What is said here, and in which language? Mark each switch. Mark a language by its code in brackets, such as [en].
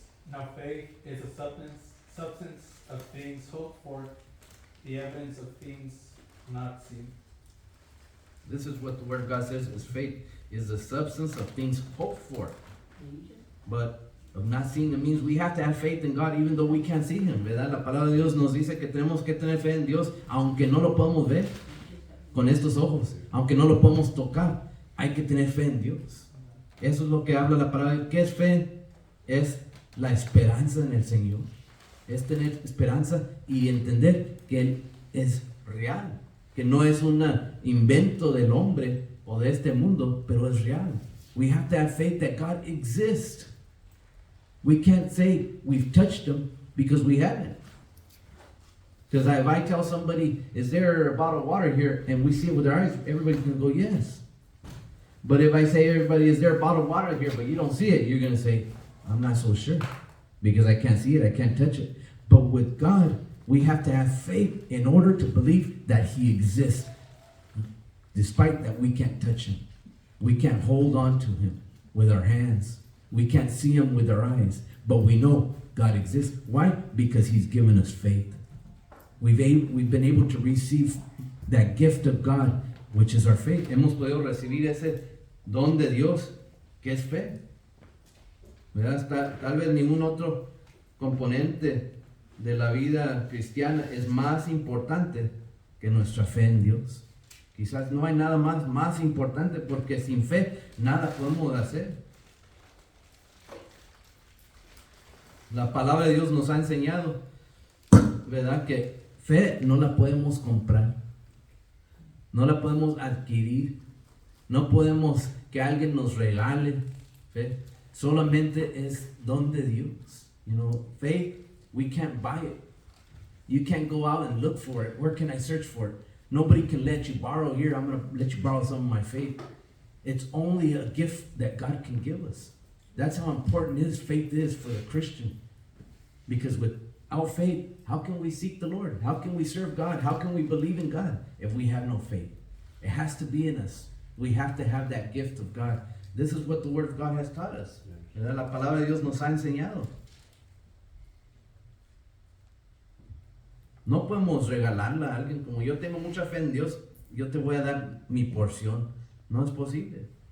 [en] Now faith is a substance of things hoped for, the evidence of things not seen. This is what the Word of God says, is faith is the substance of things hoped for, but of not seen. It means we have to have faith in God even though we can't see Him, [es] ¿verdad? La palabra de Dios nos dice que tenemos que tener fe en Dios aunque no lo podemos ver con estos ojos, aunque no lo podemos tocar, hay que tener fe en Dios. Eso es lo que habla la palabra. ¿Qué es fe? Es la esperanza en el Señor. Es tener esperanza y entender que Él es real, que no es un invento del hombre o de este mundo, pero es real. [en] We have to have faith that God exists. We can't say we've touched Him because we haven't. Because if I tell somebody, is there a bottle of water here, and we see it with our eyes, everybody's going to go, yes. But if I say, everybody, is there a bottle of water here, but you don't see it, you're going to say, I'm not so sure. Because I can't see it, I can't touch it. But with God, we have to have faith in order to believe that He exists. Despite that we can't touch Him. We can't hold on to Him with our hands. We can't see Him with our eyes. But we know God exists. Why? Because He's given us faith. We've been able to receive that gift of God, which is our faith. [es] Hemos podido recibir ese don de Dios, que es fe. ¿Verdad? Tal vez ningún otro componente de la vida cristiana es más importante que nuestra fe en Dios. Quizás no hay nada más importante, porque sin fe nada podemos hacer. La palabra de Dios nos ha enseñado, ¿verdad?, que fe no la podemos comprar, no la podemos adquirir, no podemos que alguien nos regale fe. Solamente es don de Dios. [en] You know, faith, we can't buy it. You can't go out and look for it. Where can I search for it? Nobody can let you borrow. Here, I'm going to let you borrow some of my faith. It's only a gift that God can give us. That's how important faith is for the Christian. Because without faith, how can we seek the Lord? How can we serve God? How can we believe in God if we have no faith? It has to be in us. We have to have that gift of God. This is what the Word of God has taught us. [es] La palabra de Dios nos ha enseñado. No podemos regalarla a alguien. Como yo tengo mucha fe en Dios, yo te voy a dar mi porción. No es posible.